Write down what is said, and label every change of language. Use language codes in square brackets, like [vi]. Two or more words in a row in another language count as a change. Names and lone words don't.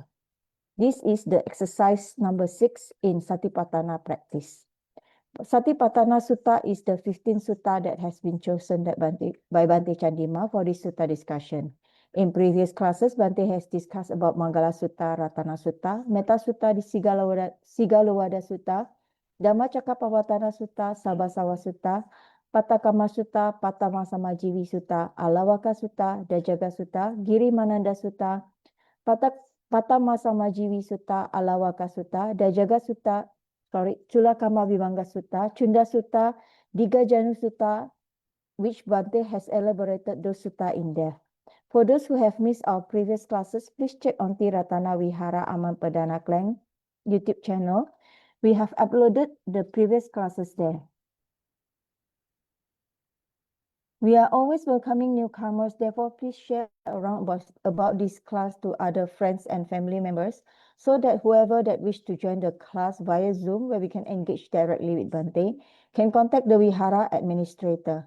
[en] This is the exercise number 6 in Satipatthana practice. Satipatthana Sutta is the 15th sutta that has been chosen by Bhante Chandima for this sutta discussion. In previous classes, Bhante has discussed about Mangala Sutta, Ratana Sutta, Metta Sutta, Sigalowada Sutta, Dhammacakkappavattana Sutta, Sabbasawa Sutta, Pattakama Sutta, Pattamāsamajīvi Sutta, Alawaka Sutta, Dajaga Sutta, Girimananda Sutta, Pattamāsamajīvi Sutta, Alawaka Sutta, Dajaga Sutta, Chulakama Vivanga Sutta, Chunda Sutta, Digajanu Sutta, which Bhante has elaborated those sutta in there. For those who have missed our previous classes, please check on Ti-Ratana Vihara Aman Padana Klang YouTube channel. We have uploaded the previous classes there. We are always welcoming newcomers, therefore please share around about this class to other friends and family members so that whoever that wish to join the class via Zoom, where we can engage directly with Bhante, can contact the Vihara administrator.